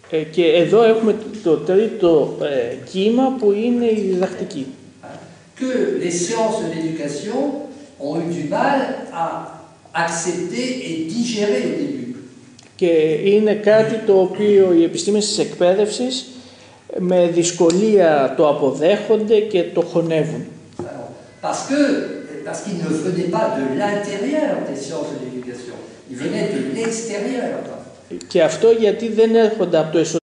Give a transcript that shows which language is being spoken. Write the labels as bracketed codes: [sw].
[el] Και εδώ έχουμε το τρίτο κύμα που είναι η διδακτική. [fr] Que les sciences de l'éducation ont eu du mal à accepter et digérer au début. [el] Και είναι κάτι το οποίο οι επιστήμες της εκπαίδευσης με δυσκολία το αποδέχονται και το χωνεύουν. [fr] Parce qu'ils ne venaient pas de l'intérieur des sciences de l'éducation, ils venaient de l'extérieur. [el] Και αυτό γιατί δεν έρχονται από το εσωτερικό.